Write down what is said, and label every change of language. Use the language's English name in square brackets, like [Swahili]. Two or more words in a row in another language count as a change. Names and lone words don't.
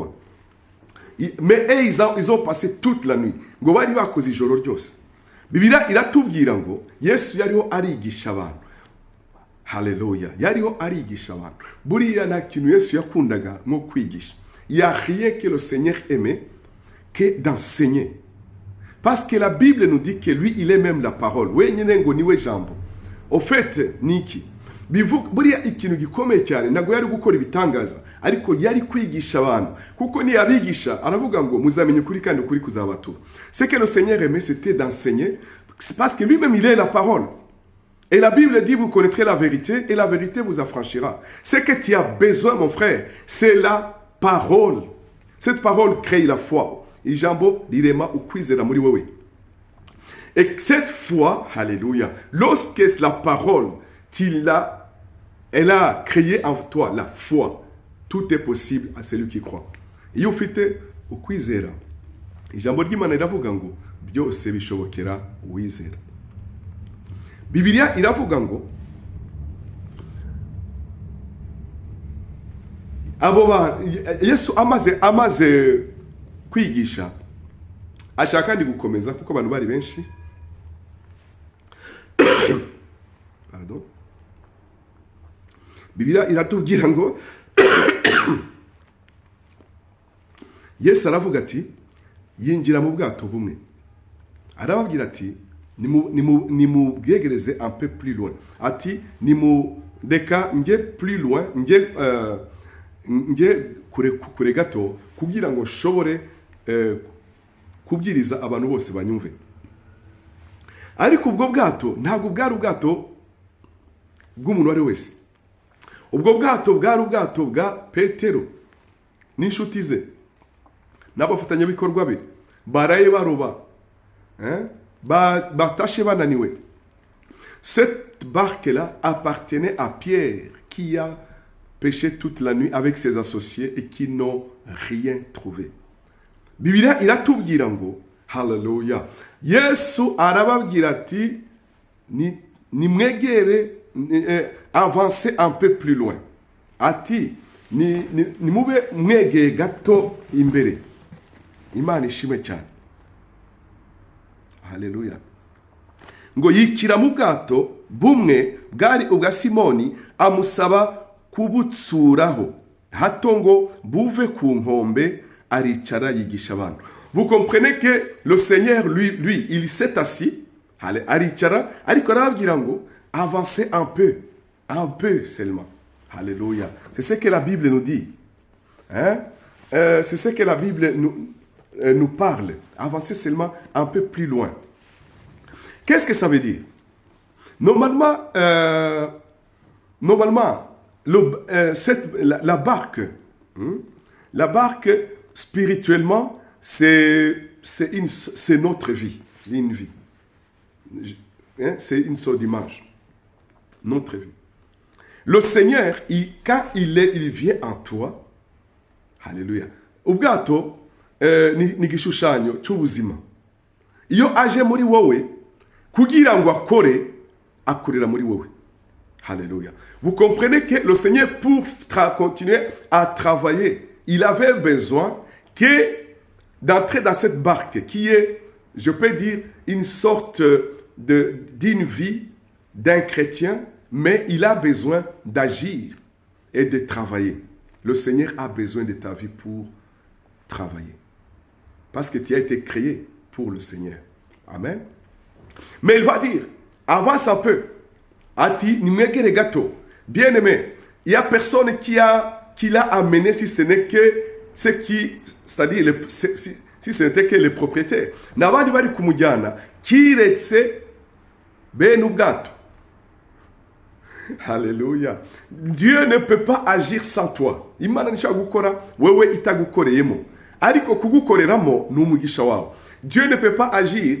[French] Mais ils ont passé toute la nuit. [Kinyarwanda] Ngo bari bakoze ijoro ryose. Bibiliya iratubwira ngo Yesu yariho arigisha abantu. Haleluya. Yariho arigisha abantu. Buriya nta kintu Yesu yakundaga nko kwigisha. [French] Il n'y a rien que le Seigneur aimait que d'enseigner. Parce que la Bible nous dit que lui, il est même la parole. [Kinyarwanda] Wenyine ngo niwe jambo. [French] Au fait, [Kinyarwanda] niki. Buriya ikintu gikomeye cyane ntabwo yari gukora ibitangaza ariko yari kwigisha abantu kuko ni abigisha aravuga ngo muzamenye ukuri kandi ukuri kuzabatura. [French] Ce que le Seigneur aimait, c'était d'enseigner parce que lui-même il est la parole. Et la Bible dit vous connaîtrez la vérité et la vérité vous affranchira. Ce que tu as besoin mon frère, c'est la parole. Cette parole crée la foi. Ijambo rirema ukwizera muri wewe. Et cette foi, alléluia, lorsque la parole, elle a créé en toi la foi, tout est possible à celui qui croit. [Kinyarwanda] Iyo ufite ukwizera, ijambo ry'Imana riravuga ngo byose bishobokera uwizera. Bibiliya iravuga ngo Yesu amaze kwigisha, ashaka kandi gukomeza kuko abantu bari benshi. Pardon. Bibiliya iratubwira ngo Yesu aravuga ati yinjira mu bwato bumwe, arababwira ati nimubwegereze [French] un peu plus loin, [Kinyarwanda] ati reka nge [French] plus loin, [Kinyarwanda] nge kure gato kugira ngo nshobore kubwiriza abantu bose banyumve. Ariko ubwo bwato ntabwo bwari ubwato bw'umuntu wari wese. Ubwo bwato bwari ubwato bwa Petero n'inshuti ze n'abafatanyabikorwa be. Baraye baroba, batashe bananiwe. [French] Cette barque-là appartenait à Pierre qui a pêché toute la nuit avec ses associés et qui n'ont rien trouvé. [Kinyarwanda] Bibiliya iratubwira ngo haleluya, Yesu arababwira ati nimwegere, [French] avancez un peu plus loin, [Kinyarwanda] ati nimube mwegeye gato imbere. Imana ishimwe cyane, haleluya. Ngo yikira mu bwato bumwe bwari ubwa Simoni, amusaba kubutsuraho hato ngo buve ku nkombe, aricara yigisha abantu. [French] Vous comprenez que le Seigneur lui il s'est assis, [Kinyarwanda] aricara, ariko arababwira ngo [French] avancez un peu seulement. Alléluia. C'est ce que la Bible nous dit. C'est ce que la Bible nous parle. Avancez seulement un peu plus loin. Qu'est-ce que ça veut dire? Normalement, la barque, spirituellement, c'est notre vie. Une vie. C'est une sorte d'image. Notre vie. Le Seigneur, quand il vient en toi, [Kinyarwanda] haleluya, ubwato ni gishushanyo cy'ubuzima. Iyo aje muri wowe kugira ngo akorera muri wowe. Haleluya. [French] Vous comprenez que le Seigneur, pour continuer à travailler, il avait besoin d'entrer dans cette barque qui est, je peux dire, une sorte d'une vie d'un chrétien, mais il a besoin d'agir et de travailler. Le Seigneur a besoin de ta vie pour travailler. Parce que tu as été créé pour le Seigneur. Amen. Mais il va dire, avance un peu. [Kinyarwanda] Ati, nimegere gato. [French] Bien aimé, il n'y a personne qui l'a amené si ce n'est que ce qui, c'est-à-dire si ce n'était que les propriétaires. [Kinyarwanda] N'abandi bari kumujyana kiretse bene ubwato. [French] Alléluia. Dieu ne peut pas agir sans toi. [Kinyarwanda] Imana nishaka gukora wewe itagukoreyemo. Ariko kugukoreramo ni umugisha wawe. [French] Dieu ne peut pas agir.